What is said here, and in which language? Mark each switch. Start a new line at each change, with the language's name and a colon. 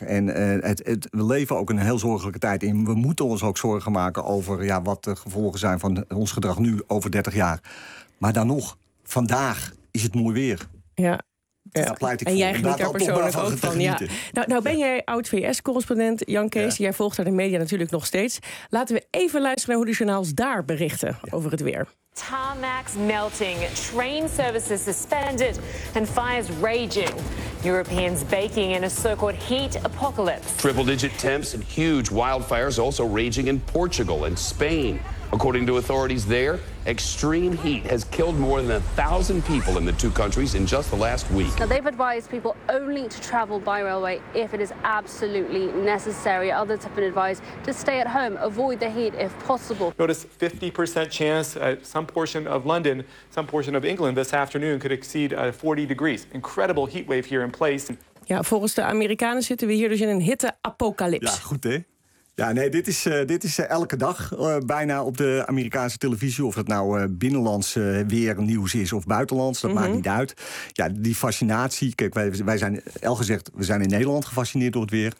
Dutch: En we leven ook een heel zorgelijke tijd in. We moeten ons ook zorgen maken over wat de gevolgen zijn van ons gedrag nu over 30 jaar. Maar dan nog, vandaag is het mooi weer. Ja. Ja, en jij geniet daar persoonlijk ook van. Ja. Nou ben jij oud-VS-correspondent, Jan Kees. Jij volgt daar de media natuurlijk nog steeds. Laten we even luisteren naar hoe de journaals daar berichten over het weer.
English: Tarmac melting, train services suspended and fires raging. Europeans baking in a so-called heat apocalypse. Triple-digit temps and huge wildfires also raging in Portugal and Spain. According to authorities there, extreme heat has killed more than 1,000 people in the two countries in just the last week. Now, they've advised people only to travel by railway if it is absolutely necessary. Others have been advised to stay at home, avoid the heat if possible. Notice 50% chance at some portion of London, some portion of England this afternoon could exceed 40 degrees. Incredible heat wave here in place.
Dutch: Ja, volgens de Amerikanen zitten we hier dus in een hitteapocalypse. Ja, goed hè? Ja, nee, dit is elke dag bijna op de Amerikaanse televisie. Of het nou binnenlands weernieuws is of buitenlands, dat maakt niet uit. Ja, die fascinatie. Kijk, wij zijn, Elger gezegd, we zijn in Nederland gefascineerd door het weer.